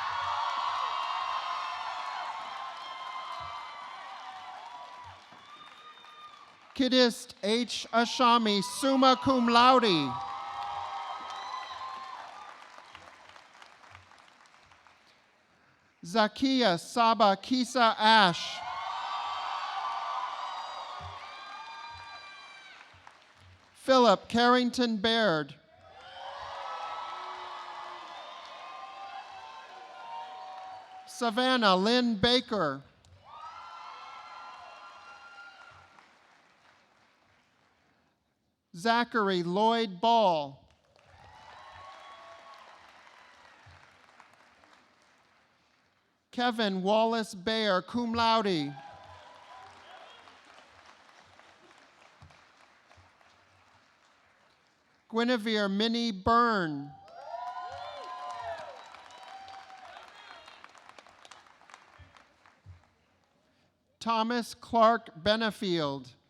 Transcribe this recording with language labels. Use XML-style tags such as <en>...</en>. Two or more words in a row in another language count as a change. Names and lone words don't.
<en>Kidist H. Ashami,</en> <la>summa cum laude.</la> <en>Zakia Saba Kisa Ash. Philip Carrington Baird. Savannah Lynn Baker. Zachary Lloyd Ball. Kevin Wallace Baer,</en> <la>cum laude.</la> <en>Guinevere Minnie Byrne. Thomas Clark Benefield.</en>